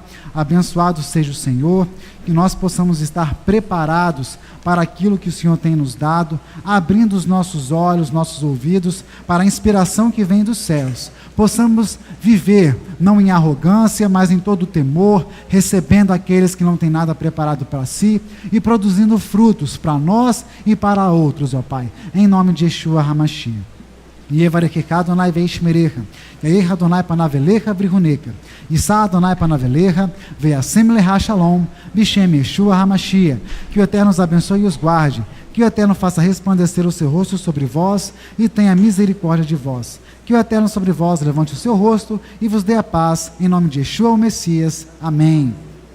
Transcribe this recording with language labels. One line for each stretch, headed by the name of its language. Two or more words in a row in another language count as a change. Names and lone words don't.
Portuguese: Abençoado seja o Senhor, que nós possamos estar preparados para aquilo que o Senhor tem nos dado, abrindo os nossos olhos, nossos ouvidos para a inspiração que vem dos céus. Possamos viver, não em arrogância, mas em todo temor, recebendo aqueles que não têm nada preparado para si e produzindo frutos para nós e para outros, ó Pai. Em nome de Yeshua HaMashiach.
Hebrew: יברכך אדוני וישמרך יאר אדוני פניו אליך ויחנך ישא אדוני פניו אליך וישם לך שלום בשם ישוע המשיח.
Portuguese: Que o Eterno os abençoe e os guarde, que o Eterno faça resplandecer o seu rosto sobre vós e tenha misericórdia de vós. Que o Eterno sobre vós levante o seu rosto e vos dê a paz, em nome de Yeshua o Messias. Amém.